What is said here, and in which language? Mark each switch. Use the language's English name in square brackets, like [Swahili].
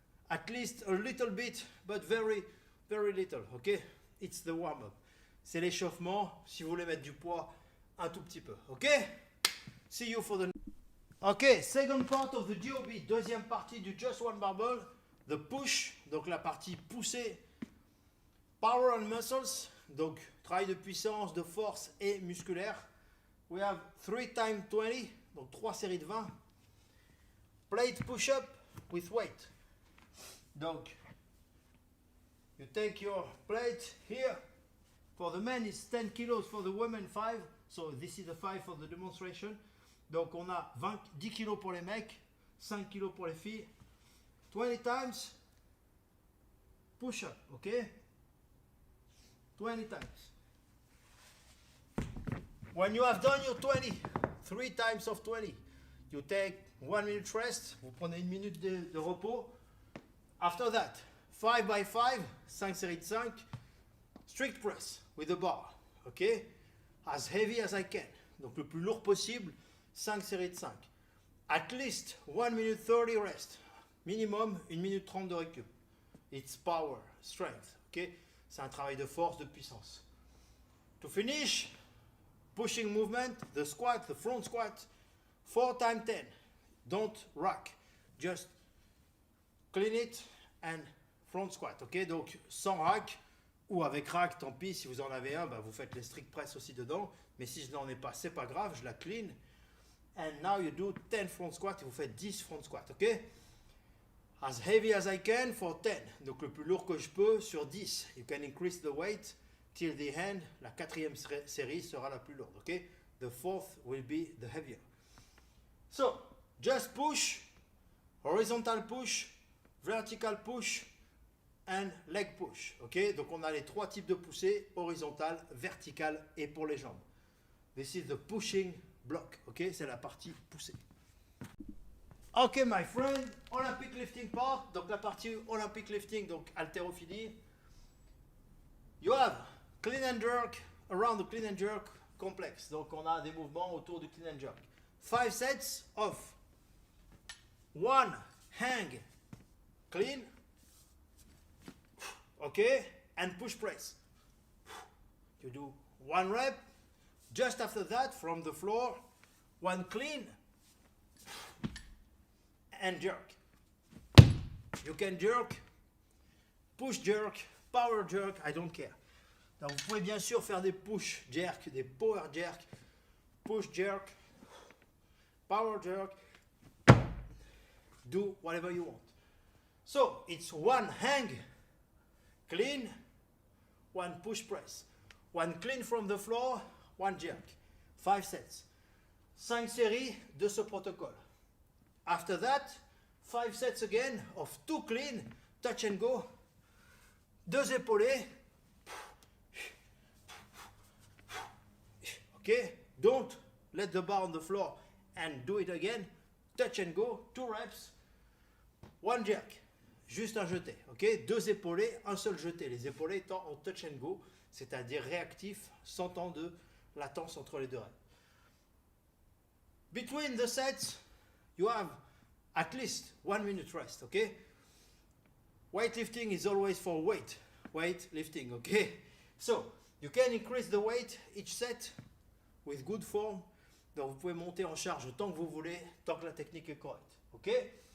[English] At least a little bit, but very, very little. Okay? It's the warm-up. [French] C'est l'échauffement. Si vous voulez mettre du poids, un tout petit peu. [English] Okay? See you for the... Okay, second part of the GOB. [French] Deuxième partie du Just One Barbell. [English] The push, [French] donc la partie poussée, [English] power and muscles, [French] donc travail de puissance, de force et musculaire. [English] We have 3 times 20, [French] donc 3 séries de 20. [English] Plate push-up with weight. Donc, you take your plate here. For the men, it's 10 kilos, for the women, 5. So this is the 5 for the demonstration. [French] Donc on a 10 kilos pour les mecs, 5 kilos pour les filles. [English] 20 times push up, okay? 20 times. When you have done your 20, 3 times of 20, you take 1 minute rest, [French] vous prenez 1 minute de repos. [English] After that, 5 by 5, [French] 5 séries de 5, [English] strict press with the bar, okay? As heavy as I can, [French] donc le plus lourd possible, 5 séries de 5. [English] At least 1 minute 30 rest. [French] Minimum 1 minute 30 de récup. [English] It's power, strength, ok? [French] C'est un travail de force, de puissance. [English] To finish, pushing movement, the squat, the front squat, 4 times 10. Don't rack, just clean it and front squat, ok? [French] Donc sans rack ou avec rack, tant pis, si vous en avez un, bah, vous faites les strict press aussi dedans. Mais si je n'en ai pas, c'est pas grave, je la clean. [English] And now you do 10 front squat [French] et vous faites 10 front squat, ok? [English] As heavy as I can for 10. [French] Donc le plus lourd que je peux sur 10. [English] You can increase the weight till the end. [French] La 4e série sera la plus lourde. [English] Okay? The 4th will be the heavier. So, just push, horizontal push, vertical push and leg push. Okay? [French] Donc on a les 3 types de poussées, horizontale, verticale et pour les jambes. [English] This is the pushing block. Okay? [French] C'est la partie poussée. [English] Ok, my friend, Olympic lifting part, [French] donc la partie Olympic lifting, donc haltérophilie. [English] You have clean and jerk, around the clean and jerk complex. [French] Donc on a des mouvements autour du clean and jerk. [English] 5 sets of 1 hang clean, ok, and push press. You do 1 rep, just after that from the floor, 1 clean, and jerk. You can jerk, push jerk, power jerk, I don't care. [French] Donc vous pouvez bien sûr faire des push jerk, des power jerk, push jerk, power jerk, [English] do whatever you want. So it's 1 hang clean, 1 push press, 1 clean from the floor, 1 jerk. 5 sets. [French] 5 séries de ce protocole. [English] After that, 5 sets again of 2 clean, touch and go, [French] 2 épaulés. [English] Okay? Don't let the bar on the floor and do it again. Touch and go, 2 reps, 1 jerk. [French] Juste un jeté, ok? 2 épaulés, un seul jeté. Les épaulés étant en touch and go, c'est-à-dire réactif, sans temps de latence entre les deux reps. [English] Between the sets, you have at least 1 minute rest, okay? Weightlifting is always for weightlifting, okay? So, you can increase the weight each set with good form. [French] Donc, vous pouvez monter en charge tant que vous voulez, tant que la technique est correcte, okay?